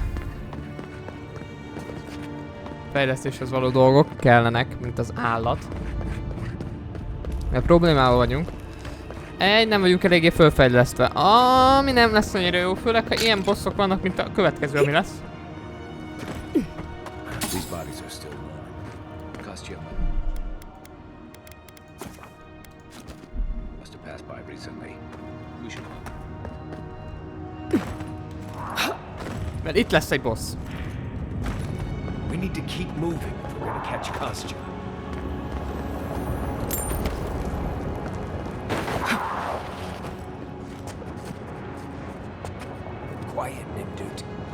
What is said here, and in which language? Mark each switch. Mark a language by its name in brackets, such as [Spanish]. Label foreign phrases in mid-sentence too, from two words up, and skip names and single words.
[Hungarian] Fejlesztéshez való dolgok kellenek, mint az állat. Mert problémával vagyunk. Nem vagyunk eléggé fölfejlesztve. Ami nem lesz annyira jó, főleg ha ilyen bosszok vannak, mint a következő, ami lesz. [English] These bodies are still warm. Costume. Must have passed by recently. We should. [Hungarian] Mert itt lesz egy boss. [English] We need to keep moving if we're gonna catch costume. Quiet, Nimdut.